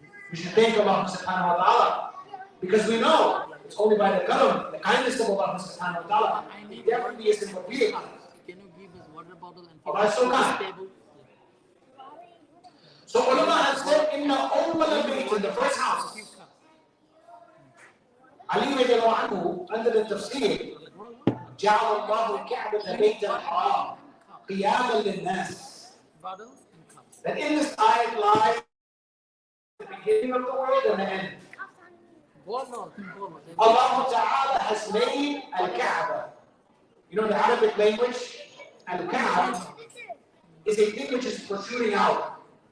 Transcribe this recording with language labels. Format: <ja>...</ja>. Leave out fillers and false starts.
<en>We should thank Allah subhanahu wa ta'ala. Because we know it's only by the karam, the kindness of Allah subhanahu wa ta'ala. It definitely isn't what we are. Can you give us water bottle and Allah is so kind. So ulama have said, in the awwala bayt, in the first house. Ali radiallahu anhu, under the tafsir,</en> <ar>جعل الله الكعبة بيتا حرام قياما للناس.</ar> <en>That in this ayat lies the beginning of the world and the end. Allah Ta'ala has made Al-Kaaba. You know the Arabic language, Al-Kaaba is a thing which is protruding out.</en>